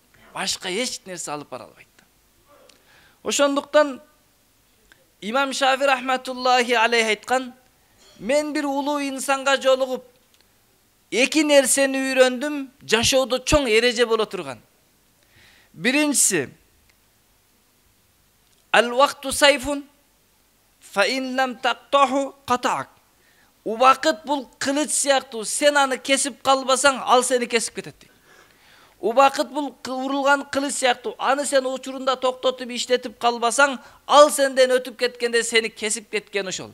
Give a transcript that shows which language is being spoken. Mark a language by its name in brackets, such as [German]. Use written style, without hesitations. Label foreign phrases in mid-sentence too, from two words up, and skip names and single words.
[Kyrgyz] Башка эч нерсе алып бара албайт. Ошондуктан Имам Шафи [Arabic] رحمة الله عليه [Kyrgyz] айткан, мен бир улуу инсанга жолугуп, эки нерсени үйрөндүм, жашоодо чоң эреже боло турган. [Arabic] Биринчиси, الوقت سيف, فإن لم تقطعه قطعك. [Kyrgyz] Убакыт бул кылыч сыяктуу, сен аны кесип калбасаң, ал сени кесип кетет дейт. Убакыт бул урулган кылыч сыяктуу, аны сен учурунда токтотуп иштетип калбасаң, ал сенден өтүп кеткенде сени кесип кеткен ошол.